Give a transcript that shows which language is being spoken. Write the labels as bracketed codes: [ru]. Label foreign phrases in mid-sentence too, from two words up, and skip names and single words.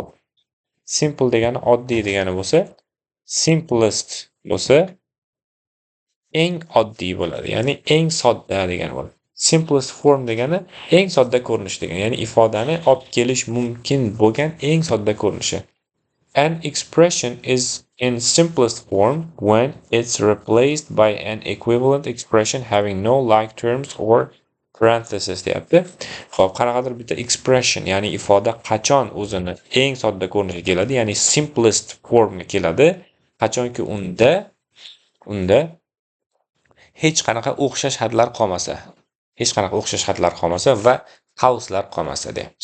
[uz] Simple degani oddiy degani bo'lsa, simplest bo'lsa eng oddiy bo'ladi. Ya'ni eng sodda degani bo'ladi. [en] Simplest form [uz] degani eng sodda ko'rinish degani. Ya'ni ifodani olib kelish mumkin bo'lgan eng sodda ko'rinishi. [en] An expression is in simplest form when it's replaced by an equivalent expression having no like terms or parenthesis deyapti. [uz] Xo'p, qanaqadir bitta expression, ya'ni ifoda qachon o'zini eng sodda ko'rinishga keladi, ya'ni [en] simplest formga [uz] keladi, qachonki unda hech qanaqa o'xshash hadlar qolmasa, va qavslar qolmasa deyapmiz.